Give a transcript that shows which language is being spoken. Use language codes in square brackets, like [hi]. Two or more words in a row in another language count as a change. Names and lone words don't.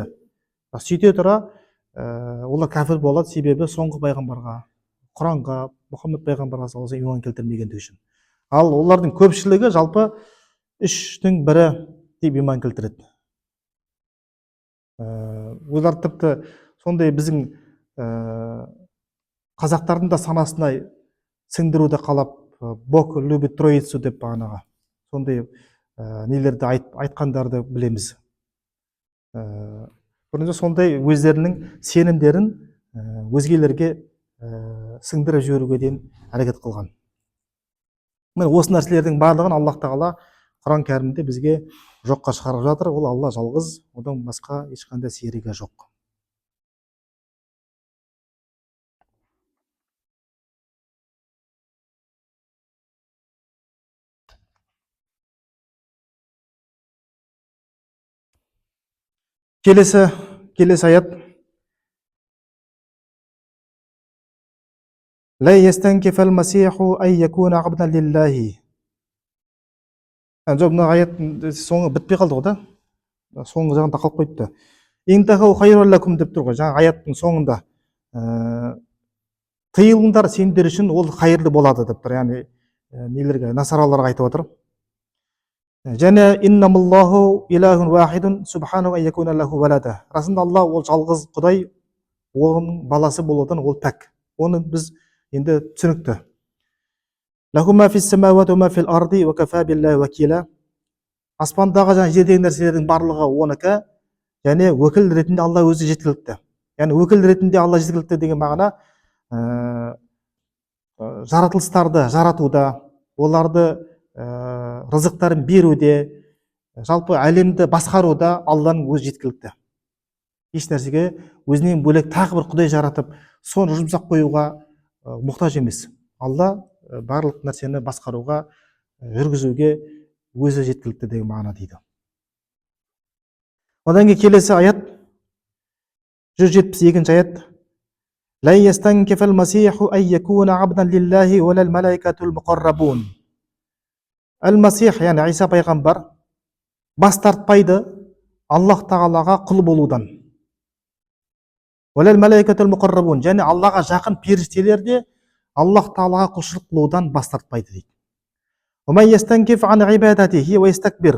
[kk] Сөйте тұра олар кәфір болады, себебі соңғы пайғамбарға, Құранға, Мұхаммед пайғамбарға салса иман келтірмегендігі үшін. Ал олардың көпшілігі жалпы үштің бірі деп иман келтіреді. Олар тіпті сондай біздің қазақтардың да санасына сіңдіруді қалап, [ru] Бог любит троицу [kk] деп бағанаға сондай нелерді айтқандарды білеміз. Бұрында сондай өздерінің сенімдерін өзгелерге сіңдіріп жіберуге дейін әрекет қылған. міне осы нәрселердің барлығын Аллах тағала Құран кәрімде бізге жоққа шығарып жатыр. Ол Алла жалғыз, одан басқа ешқандай серігі жоқ. Келесі аят. [ar] لا يستنكف المسيح أن يكون عبدا لله. [kk] жоқ, мына аят соңы бітпей қалды ғой да, соңғы жағында қалып қойыпты. [ar] انتهوا خير لكم [kk] деп тұр ғой, жаңа аяттың соңында тыйылыңдар, сендер үшін ол қайырлы болады деп тұр, яғни нелерге, насараларға айтып отыр. [ar] Және إنما الله إله واحد سبحانه أن يكون له ولدا. [kk] Расында Алла ол жалғыз Құдай, оның баласы болудан ол пәк. Оны біз енді түсінікті. [ar] له ما في السماوات وما في الأرض وكفى بالله وكيلا. [kk] Аспандағы және жердегі нәрселердің барлығы оныкі, және өкіл ретінде Алла өзі жеткілікті. Яғни өкіл ретінде Алла жеткілікті деген мағына жаратылыстарды жаратуда, оларды рызықтарын беруде, жалпы әлемді басқаруда Алланың өзі жеткілікті. Еш нәрсеге өзінен бөлек тағы бір Құдай жаратып, соны жұмсап қоюға мұқтаж емес. Алла барлық нәрсені басқаруға, жүргізуге өзі жеткілікті деген мағына дейді. Одан кейін келесі аят, 172-ші аят. [ar] لا يستنكف المسيح أن يكون عبدا لله ولا الملائكة المقربون. [kk] Әл-Масих, яғни Иса пайғамбар бас тартпайды Аллах тағалаға құл болудан. [ar] ولا الملائكة المقربون, [kk] және Аллаға жақын періштелер де Аллах тағалаға құлшылық қылудан бас тартпайды дейді. [ar] ومن يستنكف عن عبادته ويستكبر.